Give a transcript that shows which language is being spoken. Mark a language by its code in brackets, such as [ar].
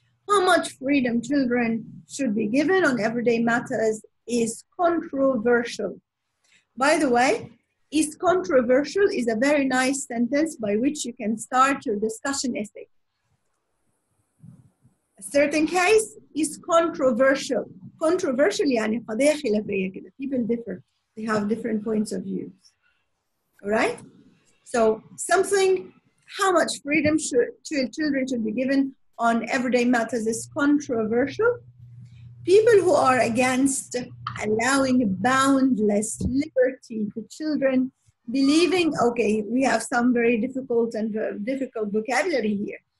[en] How much freedom children should be given on everyday matters is controversial. By the way, is controversial is a very nice sentence by which you can start your discussion essay. A certain case is controversial. [ar] Controversial يعني قضية خلافية كده. [en] People differ. They have different points of view. All right? So something, how much freedom children should be given on everyday matters is controversial. People who are against allowing boundless liberty to children, believing, okay, we have some very difficult vocabulary here.